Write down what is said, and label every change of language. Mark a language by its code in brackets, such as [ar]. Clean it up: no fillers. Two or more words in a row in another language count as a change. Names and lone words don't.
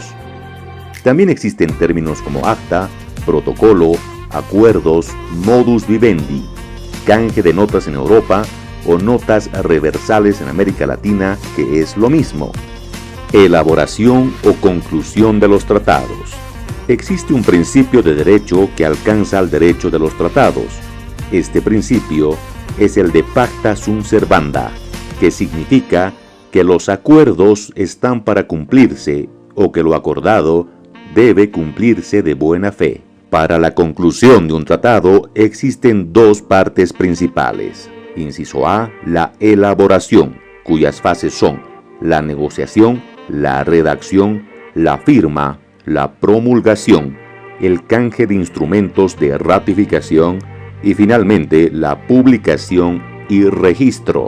[es] También existen términos como acta, protocolo, acuerdos, [la] modus vivendi, [es] canje de notas en Europa o notas reversales en América Latina, que es lo mismo. Elaboración o conclusión de los tratados. Existe un principio de derecho que alcanza al derecho de los tratados. Este principio es el de [la] pacta sunt servanda, [es] que significa que los acuerdos están para cumplirse o que lo acordado debe cumplirse de buena fe. Para la conclusión de un tratado existen dos partes principales. Inciso A, la elaboración, cuyas fases son la negociación, la redacción, la firma, la promulgación, el canje de instrumentos de ratificación y finalmente la publicación y registro.